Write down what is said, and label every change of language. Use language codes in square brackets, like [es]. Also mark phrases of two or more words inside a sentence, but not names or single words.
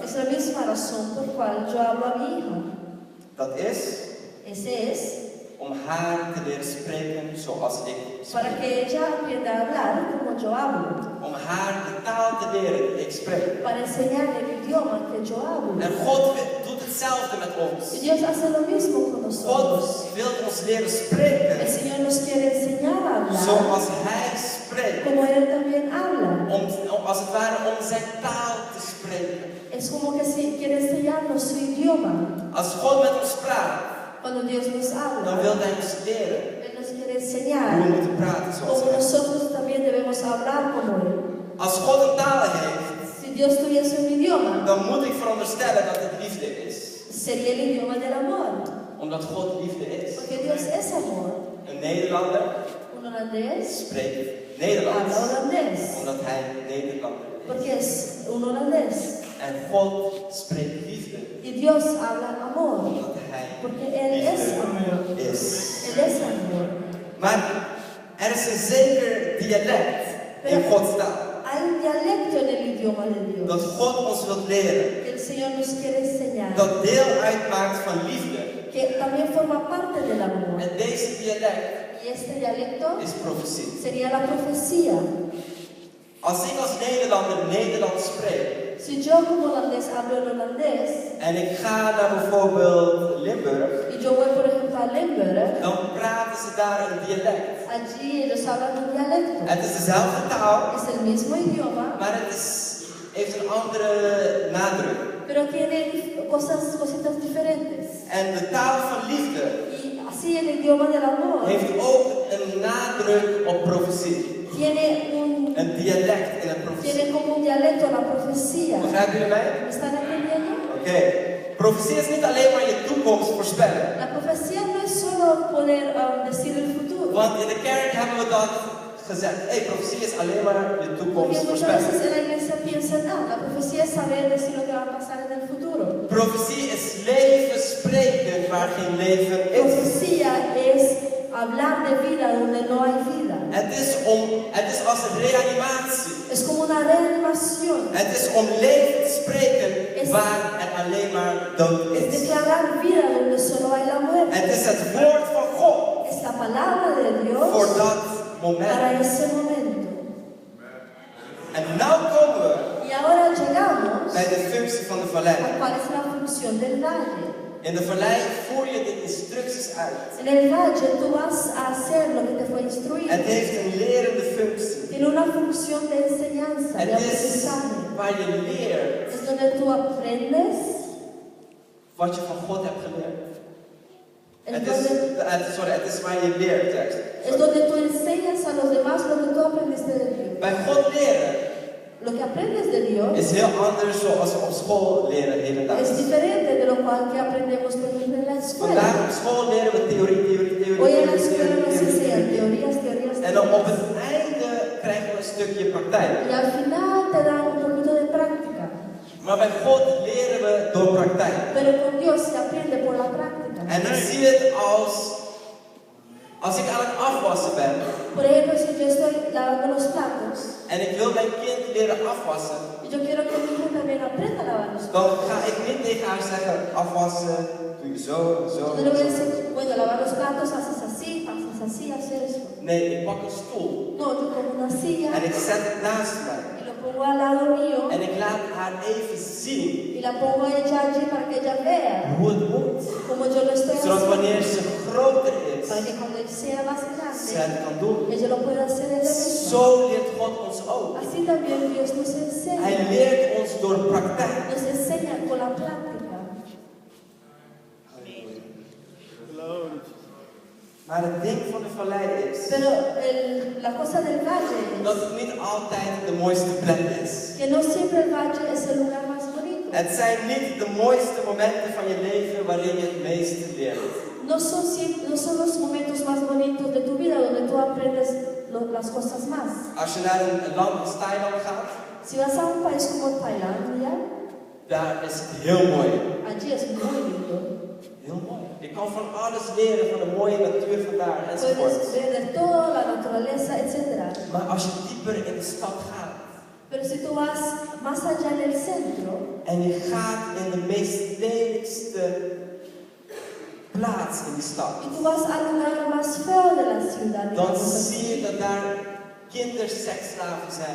[es] es la misma razón por cual yo hablo a mi hija. [nl] Dat is [es] Ese es [nl] om haar te leren spreken zoals ik [es] para [nl] spreek. [es] que ella aprenda a hablar como yo hablo. [nl] Om haar de taal te leren die ik spreek. [es] Para enseñarle el idioma que yo hablo. [nl] En God doet hetzelfde met ons. [es] Y Dios hace lo mismo con nosotros. [nl] God wil ons leren [es] El [nl] spreken [es] Señor nos quiere enseñar a hablar [nl] zoals Hij spreekt. [es] como Él también habla. [nl] Als het ware om zijn taal te spreken. [es] Es como que si quiere enseñarnos su idioma. [nl] Als God met ons praat, [es] Cuando Dios nos [nl] dan [es] habla, [nl] wil Hij ons leren [es] Él nos quiere [nl] hoe we [es] enseñar [nl] moeten praten zoals [es] como [nl] Hij. [es] nosotros también debemos hablar como Él. [nl] Als God een taal heeft, [es] Si Dios tuviese un idioma, [nl] dan moet ik veronderstellen dat het liefde is. [es] sería el idioma del amor. [nl] Omdat God liefde is. [es] Porque Dios es amor. [nl] Een Nederlander [es] Un holandés [nl] spreekt [es] habla [nl] Nederlands. [es] holandés. [nl] Omdat hij Nederlander is. [es] Porque es un holandés. [nl] En God spreekt liefde. [es] Y Dios habla amor. [nl] Omdat hij [es] Porque Él es amor. [nl] liefde is. [es] Él es amor. [nl] Maar er is een zeker dialect in Gods taal. [es] Hay un dialecto en el idioma de Dios [nl] Dat God ons wil leren. [es] que el Señor nos quiere enseñar. [nl] Dat deel uitmaakt van liefde. [es] Que también forma parte del amor. [nl] En deze dialect [es] Y este dialecto [nl] is profetie. [es] sería la profecía. [nl] Als ik als Nederlander Nederlands spreek. [es] Si yo como holandés hablo en holandés [nl] En ik ga naar bijvoorbeeld Limburg. [es] y yo voy por ejemplo a Limburg, [nl] Dan praten ze daar een dialect. [es] allí ellos hablan un dialecto. [nl] Het is dezelfde taal. [es] Es el mismo idioma, [nl] Maar het heeft een andere nadruk. [es] pero tiene cositas diferentes. [nl] En de taal van liefde [es] Y así el idioma del amor [nl] heeft ook een nadruk op profetie. [es] tiene [nl] Een dialect in een profetie. [es] tiene como un dialecto la profecía. [nl] Begrijpen jullie mij? [es] ¿Me están entendiendo? [nl] Oké. Profetie is niet alleen maar je toekomst voorspellen. [es] La profecía no es solo poder decir el futuro. [nl] Want in de kerk hebben we dat gezegd. Hey, profetie is alleen maar je [es] Porque [nl] toekomst [es] muchas [nl] voorspellen. [es] veces en la iglesia piensan, la profecía es saber decir lo que va a pasar en el futuro. [nl] Profetie is leven spreken waar geen leven is. [es] Profecía es hablar de vida donde no hay vida. [nl] Het is als een reanimatie. [es] Es como una reanimación. [nl] Het is om leven te spreken [es] Es- [nl] waar er alleen maar dood [es] Es [nl] is. [es] declarar vida donde solo hay la muerte. [nl] Het is het woord van God [es] Es la palabra de Dios [nl] voor dat [es] para [nl] moment. [es] ese momento. [nl] En nu komen we [es] Y ahora llegamos [nl] bij de functie van de vallei. [es] a cuál es la función del valle. [nl] In de vallei voer je de instructies uit. [es] En el valle tú vas a hacer lo que te fue instruido. [nl] Het heeft een lerende functie. [es] Tiene una función de enseñanza, de [nl] Het is [es] aprendizaje. [nl] waar je leert [es] Es donde tú aprendes, [nl] wat je van God hebt geleerd. [es] es [nl] Het is waar je leert juist. [es] donde tú enseñas a los demás lo que tú aprendiste de Dios. [nl] Bij God leren [es] Lo que aprendes de Dios [nl] is heel anders zoals we op school leren [es] es [nl] hedendaags. [es] diferente de lo cual que aprendemos por ejemplo en la [nl] Vandaag [es] escuela. [nl] op school leren we theorie. [es] Hoy en la escuela nos enseñan teorías. [nl] En dan op het einde krijgen we een stukje praktijk. [es] Y al final te dan un poquito de práctica. [nl] Maar bij God leren we door praktijk. [es] Pero con Dios se aprende por la práctica. [nl] En ik zie het als ik aan het afwassen ben. [es] Por ejemplo, si yo estoy lavando los platos [nl] En ik wil mijn kind leren afwassen. [es] y yo quiero que mi hija también aprenda a lavar los [nl] Dan [es] platos. [nl] ga ik niet tegen haar zeggen, afwassen, doe je zo, zo. [es] No le voy a decir, bueno, lavar los platos haces así, haces esto. [nl] Nee, ik pak een stoel. [es] No, yo pongo una silla [nl] En ik zet het naast mij. [es] y lo pongo al lado mío [nl] En ik laat haar even zien [es] y la pongo a ella allí para que ella vea [nl] hoe het moet. [es] como yo lo estoy [nl] Zodat [es] haciendo. [nl] wanneer ze groter is, [es] Para que cuando él sea más [nl] ze [es] grande, [nl] het kan doen. [es] ella lo pueda hacer ella misma. [nl] Zo leert God ons ook. [es] Así también Dios nos [nl] Hij [es] enseña. [nl] leert ons door praktijk. [es] Nos enseña con la práctica. [nl] Maar het ding van de vallei is [es] Pero la cosa del valle [nl] dat het niet altijd de mooiste plek is. [es] es que no siempre el valle es el lugar más bonito. [nl] Het zijn niet de mooiste momenten van je leven waarin je het meeste leert. [es] No son los momentos más bonitos de tu vida donde tú aprendes las cosas más. [nl] Als je naar een land als Thailand gaat, [es] Si vas a un país como Tailandia, [nl] daar is het heel mooi. [es] allí es muy lindo. [nl] Heel mooi. Je kan van alles leren, van de mooie natuur van daar enzovoort. [es] Puedes ver de todo, la naturaleza, etc. [nl] Maar als je dieper in de stad gaat [es] Pero si tú vas más allá en el centro [nl] en je gaat in de meest lelijkste plaats in die stad, [es] y tú vas al lugar más feo de la ciudad, [nl] dan [es] digamos así, [nl] zie je dat daar kinderseksslaven zijn.